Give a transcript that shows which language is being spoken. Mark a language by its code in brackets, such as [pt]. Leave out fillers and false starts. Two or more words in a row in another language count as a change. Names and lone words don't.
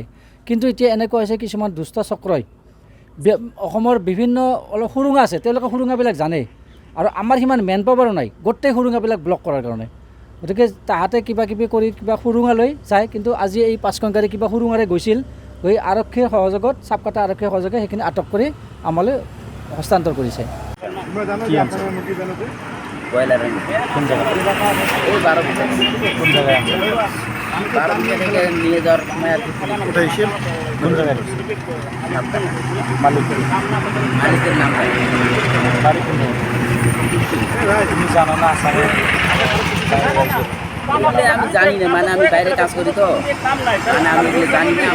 [as] কিন্তু এতিয়া এনেকুৱা হৈছে কিছুমান দুষ্ট চক্ৰই অসমৰ বিভিন্ন অলপ সুৰুঙা আছে, তেওঁলোকে সুৰুঙাবিলাক জানে আৰু আমাৰ সিমান [en] man power [as] নাই গোটেই সুৰুঙাবিলাক ব্লক কৰাৰ কাৰণে। গতিকে তাহাঁতে কিবা কিবি কৰি কিবা সুৰুঙা লৈ যায়। কিন্তু আজি এই 5খন গাড়ী কিবা সুৰুঙাৰে গৈছিল, গৈ আৰক্ষীৰ সহযোগত সাবকাটা আৰক্ষীৰ সহযোগে সেইখিনি আটক কৰি আমালৈ হস্তান্তৰ কৰিছে। [bn] নিয়ে যাওয়ার মালিকের নাম আমি জানি না, মানে আমি বাইরে কাজ করি তো মানে আমি জানি না।